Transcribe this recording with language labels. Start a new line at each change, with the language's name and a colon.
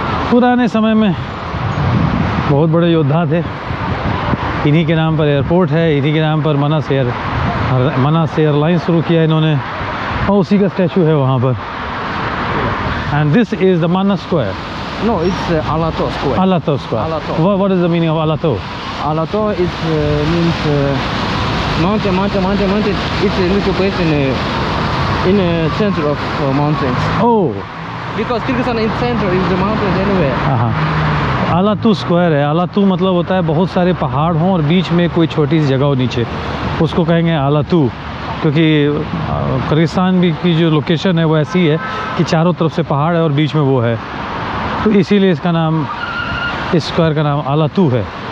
Hindi: पुराने समय में बहुत बड़े योद्धा थे। इन्हीं के नाम पर एयरपोर्ट है, इन्हीं के नाम पर मनास एयरलाइन शुरू किया इन्होंने, और उसी का स्टैचू है वहाँ पर।
English: And this is the Manas square. No, it's Alato Square. Alato Square. Alato. What is the meaning of Alato? Alato is means mountain. It's a little place in the center of mountains. Oh, Because Kyrgyzstan in center is the mountains anywhere.
Hindi: हाँ। आलातू square है। आलातू मतलब होता है बहुत सारे पहाड़ हों और बीच में कोई छोटी सी जगह हो नीचे, उसको कहेंगे आलातू। क्योंकि किर्गिस्तान भी की जो लोकेशन है वो ऐसी है कि चारों तरफ से पहाड़ है और बीच में वो है, तो इसीलिए इसका नाम, इस स्क्वायर का नाम आलातू है।